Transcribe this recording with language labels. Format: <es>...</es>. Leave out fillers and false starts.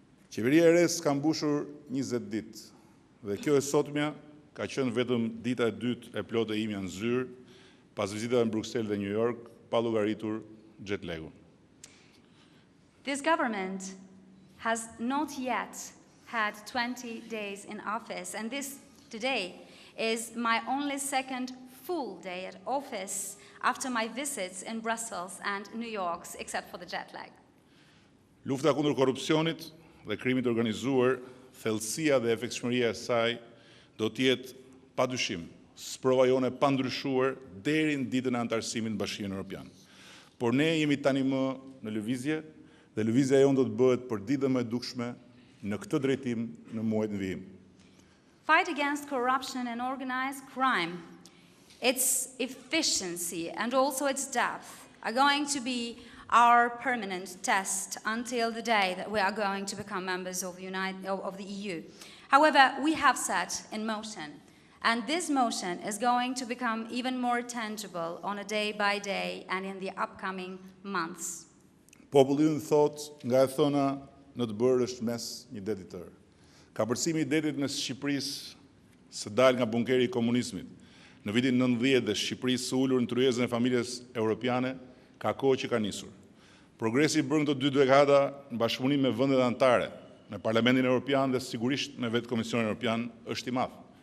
<sq>Qeveria e re ka mbushur 20 ditë dhe kjo e sotmja ka qenë vetëm dita e dytë e plotë e imja në zyrë pas vizitave në Bruxelles dhe New York, pa llogaritur jet lagun.</sq> <en>This government has not yet had 20 days in office, and this today is my only second full day at office after my visits in Brussels and New York, except for the jet lag.</en> <sq>Lufta kundër korrupsionit dhe krimit organizuar, thellësia dhe efektshmëria e saj do të jetë padyshim sprova jone pa ndryshuar deri në ditën e antarësimit në Bashkimin Evropian. Por ne jemi tani më në lëvizje dhe lëvizja jonë do të bëhet përditë dhe më e dukshme në këtë drejtim në muajt në vijim.</sq> <en>Fight against corruption and organized crime, its efficiency and also its depth are going to be our permanent test until the day that we are going to become members of the EU. However, we have set in motion, and this motion is going to become even more tangible on a day-by-day and in the upcoming months.</en> <sq>Populli ynë thot, nga e thona, në të bërë është mes një deti tërë. Kapërcimi I detit mes Shqipërisë së dal nga bunkeri I komunizmit në vitin 90 dhe Shqipërisë së ulur në tryezën e familjes europiane ka kohë që ka nisur. Progresi I bërë këto 2 dekada në bashkëpunim me vendet anëtare, me Parlamentin Evropian dhe sigurisht me vetë Komisionin Evropian është I madh.</sq>